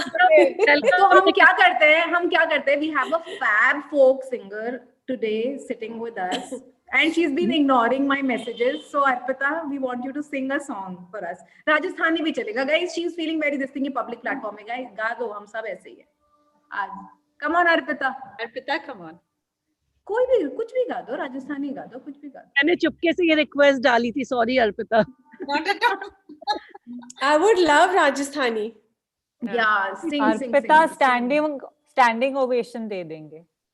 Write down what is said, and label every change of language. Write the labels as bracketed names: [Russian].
[English] So [Hindi] हम क्या करते हैं? [English] We have a fab folk singer today sitting with us, and she's been ignoring my messages. So Arpita, we want you to sing a song for us. Rajasthani भी चलेगा, guys. She's feeling very this thing in public platform में, guys. [Hindi] गा दो, हम सब ऐसे ही हैं. [English] आज, come on Arpita. Arpita, come on. [Hindi] कोई भी कुछ भी गा दो, राजस्थानी गा दो, कुछ भी गा दो. मैंने चुपके से ये रिक्वेस्ट डाली थी, sorry Arpita. [English] I would love Rajasthani. Yeah, sing. [Hindi] Arpita standing ovation दे देंगे.